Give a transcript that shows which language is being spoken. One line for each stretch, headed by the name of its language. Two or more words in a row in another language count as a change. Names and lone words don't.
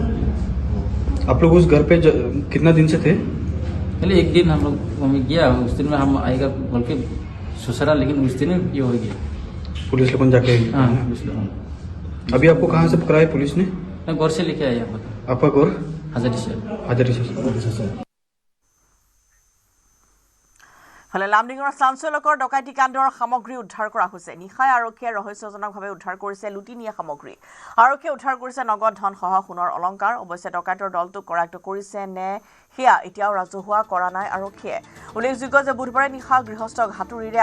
Hindi: आप लोग उस घर पे कितना दिन से थे पहले एक दिन हम लोग मम्मी गया उस दिन में हम आएगा बोल के ससुरा लेकिन उस दिन में ये हो गया पुलिस लोगों जाके हाँ पुलिस लोग अभी आपको कहाँ से पकड़ा है पुलिस ने मैं घर से लेके आया पता आपका घर हजरत से हाजरी से
Assamese: ফলে লামডিঙৰ চাঞ্চলকৰ ডকাইতি কাণ্ডৰ সামগ্ৰী উদ্ধাৰ কৰা হৈছে নিশাই আৰক্ষীয়ে ৰহস্যজনকভাৱে উদ্ধাৰ কৰিছে লুটি নিয়া সামগ্ৰী আৰক্ষীয়ে উদ্ধাৰ কৰিছে নগদ ধন সহ সোণৰ অলংকাৰ অৱশ্যে ডকাইতৰ দলটোক কৰায়ত্ব কৰিছে নে সেয়া এতিয়াও ৰাজহুৱা কৰা নাই আৰক্ষীয়ে উল্লেখযোগ্য যে বুধবাৰে নিশা গৃহস্থক হাতুৰিৰে